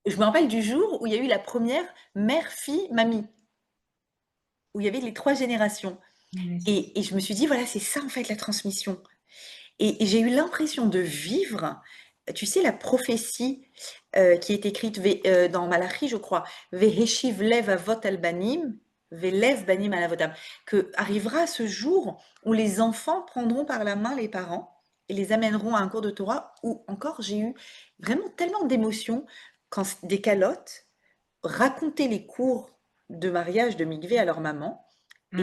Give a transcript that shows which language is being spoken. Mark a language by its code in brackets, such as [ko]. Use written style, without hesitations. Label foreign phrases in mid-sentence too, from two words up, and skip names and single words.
[fr] je me rappelle du jour où il y a eu la première mère-fille-mamie, où il y avait les 3 générations. Et je me suis dit, voilà, c'est ça en fait la transmission. Et j'ai eu l'impression de vivre, tu sais, la prophétie qui est écrite dans Malachi, je crois, [he] והשיב לב אבות על בנים, ולב בנים על אבותם, [fr] que arrivera ce jour où les enfants prendront par la main les parents et les amèneront à un cours de Torah, où encore j'ai eu vraiment tellement d'émotions quand des calottes racontaient les cours de mariage de Mikvé à leur maman et